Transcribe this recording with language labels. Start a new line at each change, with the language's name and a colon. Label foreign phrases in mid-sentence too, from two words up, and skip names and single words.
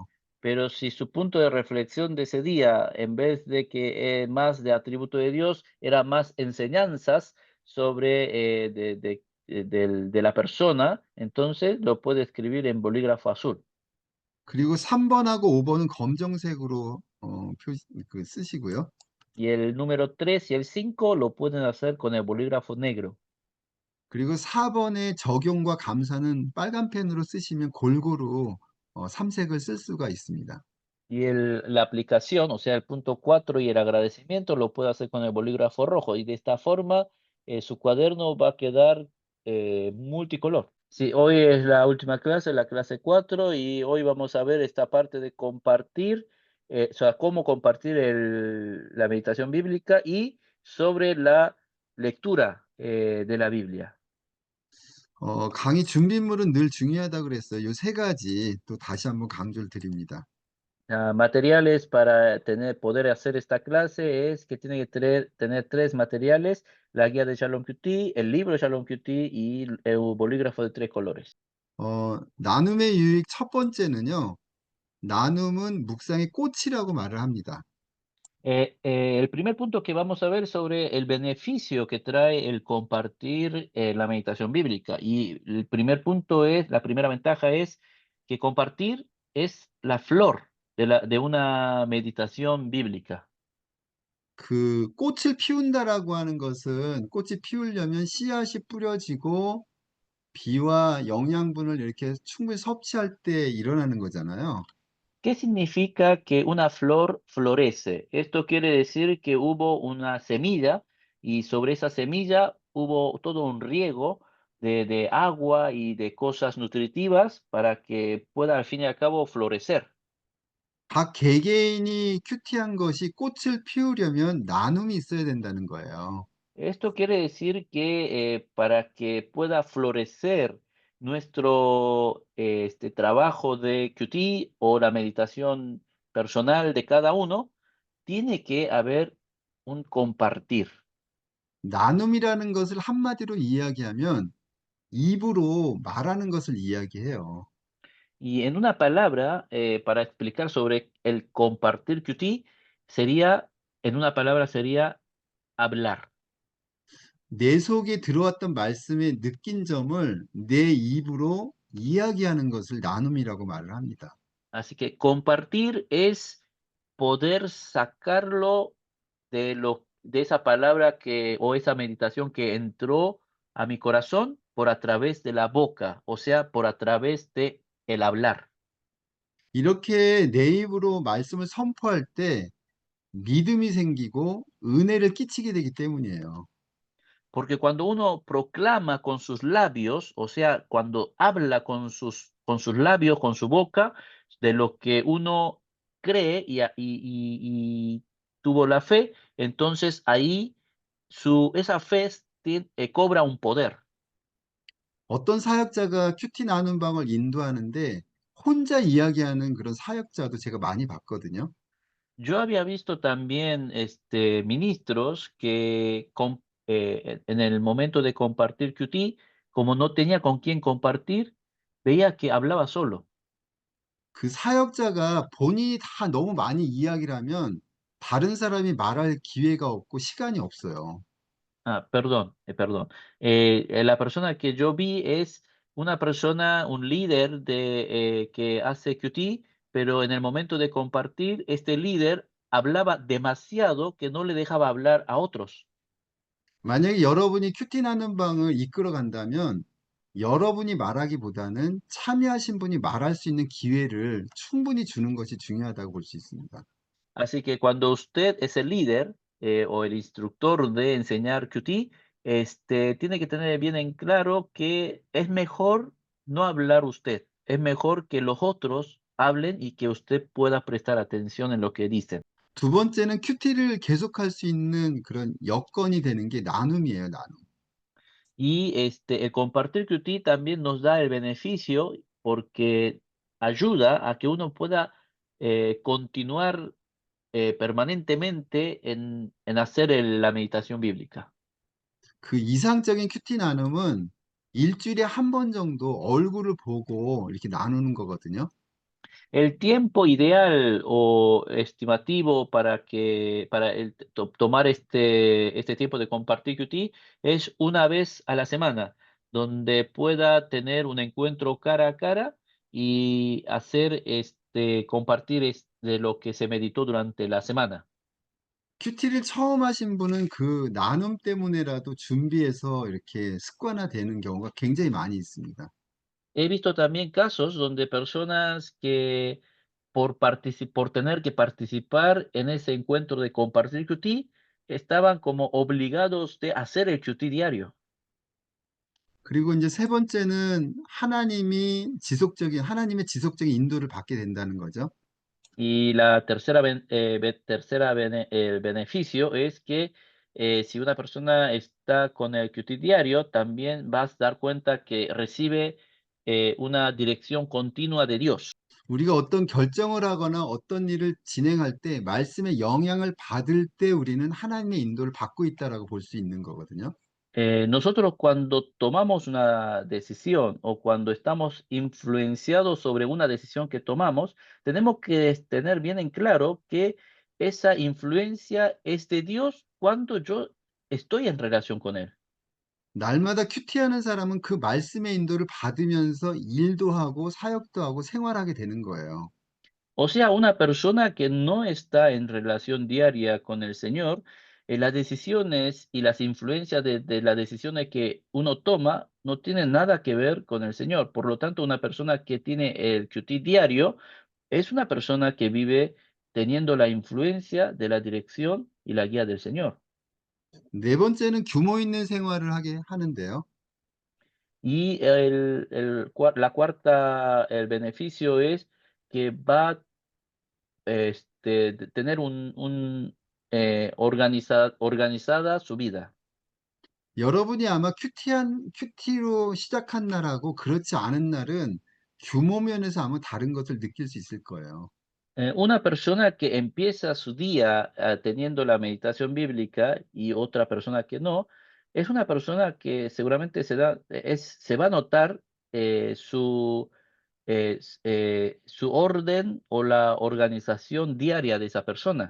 Spanish: Pero si su punto de reflexión de ese día, en vez de que más de atributo de Dios, era más enseñanzas sobre de la persona, entonces lo puede escribir en bolígrafo azul.
Korean: 그리고 3번하고 5번은 검정색으로 쓰시고요.
Spanish: Y el número 3 y el 5 lo pueden hacer con el bolígrafo negro.
Korean: 그리고 4번의 적용과 감사는 빨간 펜으로 쓰시면 골고루 삼색을 쓸 수가 있습니다.
Spanish: Y la aplicación, o sea, el punto 4 y el agradecimiento lo puede hacer con el bolígrafo rojo. Y de esta forma, su cuaderno va a quedar multicolor. Sí, hoy es la última clase, la clase 4, y hoy vamos a ver esta parte de compartir, o sea, cómo compartir la meditación bíblica y sobre la lectura de la Biblia.
Korean: 강의 준비물은 늘 중요하다고 그랬어요. 이 세 가지 또 다시 한번 강조를 드립니다.
Spanish: Materiales para poder hacer esta clase es que tiene que tener tres materiales: la guía de Shalom QT, el libro de Shalom QT y el bolígrafo de tres colores.
Korean: 나눔의 유익 첫 번째는요. 나눔은 묵상의 꽃이라고 말을 합니다.
Spanish: El primer punto que vamos a ver sobre el beneficio que trae el compartir la meditación bíblica. Y el primer punto es, la primera ventaja es que compartir es la flor de una meditación bíblica.
Korean: 그 꽃을 피운다라고 하는 것은 꽃이 피우려면 씨앗이 뿌려지고 비와 영양분을 이렇게 충분히 섭취할 때 일어나는 거잖아요.
Spanish: ¿Qué significa que una flor florece? Esto quiere decir que hubo una semilla y sobre esa semilla hubo todo un riego de agua y de cosas nutritivas para que pueda al fin y al cabo florecer.
Korean: 각 개개인이 큐티한 것이 꽃을 피우려면 나눔이 있어야 된다는 거예요.
Spanish: Esto quiere decir que para que pueda florecer nuestro trabajo de QT o la meditación personal de cada uno, tiene que haber un compartir.
Korean: 나눔이라는 것을 한마디로 이야기하면 입으로 말하는 것을 이야기해요.
Spanish: Y en una palabra, para explicar sobre el compartir QT, sería, en una palabra sería hablar.
Korean: 내 속에 들어왔던 말씀에 느낀 점을 내 입으로 이야기하는 것을 나눔이라고 말을 합니다.
Spanish: Así que compartir es poder sacarlo de esa palabra que o esa meditación que entró a mi corazón por a través de la boca, o sea, por a través de el hablar.
Korean: 이렇게 내 입으로 말씀을 선포할 때 믿음이 생기고 은혜를 끼치게 되기 때문이에요.
Spanish: Porque cuando uno proclama con sus labios, o sea, cuando habla con sus labios, con su boca, de lo que uno cree y tuvo la fe, entonces ahí esa fe cobra un poder.
Korean: 어떤 사역자가 큐티 나눔 방을 인도하는데 혼자 이야기하는 그런 사역자도 제가 많이 봤거든요.
Spanish: Yo había visto también ministros que en el momento de compartir QT, como no tenía con quién compartir, veía que hablaba solo.
Korean: 그 사역자가 본인이 다 너무 많이 이야기를 하면 다른 사람이 말할 기회가 없고 시간이 없어요.
Spanish: Perdón. La persona que yo vi es una persona, un líder que hace QT, pero en el momento de compartir, este líder hablaba demasiado que no le dejaba hablar a otros.
Korean: 만약에 여러분이 큐티 나눔 방을 이끌어 간다면 여러분이 말하기보다는 참여하신 분이 말할 수 있는 기회를 충분히 주는 것이 중요하다고 볼 수 있습니다.
Spanish: Así que cuando usted es el líder o el instructor de enseñar QT, tiene que tener bien en claro que es mejor no hablar usted, es mejor que los otros hablen y que usted pueda prestar atención en lo que dicen.
Korean: 두 번째는 큐티를 계속할 수 있는 그런 여건이 되는 게 나눔이에요, 나눔.
Spanish: Y el compartir QT también nos da el beneficio porque ayuda a que uno pueda continuar permanentemente en hacer la meditación bíblica.
Korean: 그 이상적인 큐티 나눔은 일주일에 한 번 정도 얼굴을 보고 이렇게 나누는 거거든요.
Spanish: El tiempo ideal o estimativo para tomar este tiempo de compartir QT es una vez a la semana, donde pueda tener un encuentro cara a cara y hacer compartir de lo que se meditó durante la semana.
Korean: 큐티를 처음 하신 분은 그 나눔 때문에라도 준비해서 이렇게 습관화되는 경우가 굉장히 많이 있습니다.
Spanish: He visto también casos donde personas que por tener que participar en ese encuentro de compartir QT, estaban como obligados de hacer el QT diario.
Korean: 그리고 이제 세 번째는 하나님의 지속적인 인도를 받게 된다는 거죠.
Spanish: Y la el beneficio es que si una persona está con el QT diario, también vas a dar cuenta que recibe una dirección continua de Dios.
Korean: 우리가 어떤 결정을 하거나 어떤 일을 진행할 때 말씀의 영향을 받을 때 우리는 하나님의 인도를 받고 있다라고 볼 수 있는 거거든요.
Spanish: Nosotros cuando tomamos una decisión o cuando estamos influenciados sobre una decisión que tomamos, tenemos que tener bien en claro que esa influencia es de Dios cuando yo estoy en relación con Él.
Korean: 날마다 큐티하는 사람은 그 말씀의 인도를 받으면서 일도 하고 사역도 하고 생활하게 되는 거예요.
Spanish: O sea, una persona que no está en relación diaria con el Señor, las decisiones y las influencias de las decisiones que uno toma no tienen nada que ver con el Señor. Por lo tanto, una persona que tiene el QT diario es una persona que vive teniendo la influencia de la dirección y la guía del Señor.
Korean: 네 번째는 규모 있는 생활을 하게 하는데요.
Spanish: Y la cuarta, el beneficio es que va tener organizada su vida.
Korean: 여러분이 아마 큐티로 시작한 날하고 그렇지 않은 날은 규모 면에서 아마 다른 것을 느낄 수 있을 거예요.
Spanish: Una persona que empieza su día teniendo la meditación bíblica y otra persona que no, es una persona que seguramente se va a notar su orden o la organización diaria de esa persona.